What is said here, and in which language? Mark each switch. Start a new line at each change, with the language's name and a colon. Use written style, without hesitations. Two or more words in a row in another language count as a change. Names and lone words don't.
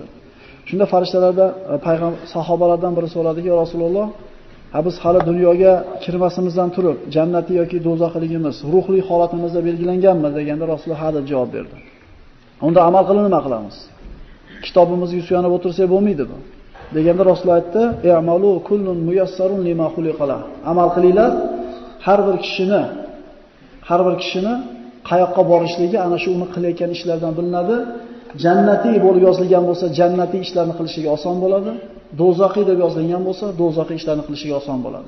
Uzbek: Shunda farishtalarda sahobalardan biri so'radiki, "Ya Rasululloh, biz hali dunyoga kirmasimizdan turib, jannati yoki do'zaxligimiz ruhli holatimizda belgilanganmi?" deganda Rasululloh ha deb javob berdi. Unda amal qilib nima qilamiz? Kitobimizga suyanib o'tirsak bo'lmaydi bu. Deganda Rasululloh aytdi,
Arabic: "اعملوا كل ميسر لما خلق له."
Uzbek: Amal qilinglar, har bir kishini qayoqqa borishligi ana shu uni qilayotgan ishlardan bilinadi. Jannatiy bo'lib yozilgan bo'lsa, jannatiy ishlarni qilishiga oson bo'ladi. Do'zaxiy deb yozilgan bo'lsa, do'zaxiy ishlarni qilishiga oson bo'ladi.